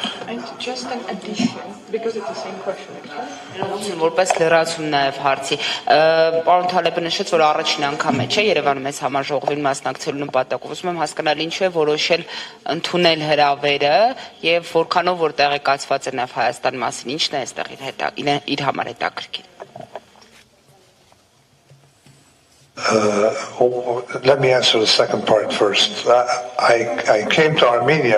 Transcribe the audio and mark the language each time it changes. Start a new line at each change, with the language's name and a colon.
English: And just an addition, because it's the same question actually.
Armenian: Որպես լրացում նաև հարցի, պարոն Թալեբը նշեց, որ առաջին անգամ է, չէ, Երևանում այս համաժողովին մասնակցելու նպատակով, ուզում եմ հասկանալ ինչու է որոշել ընդունել հրավերը եւ որքանով որ տեղեկացված է նաև Հայաստան մասին, ինչն է այստեղ իր համար հետաքրքիր։
English: Let me answer the second part first. I came to Armenia.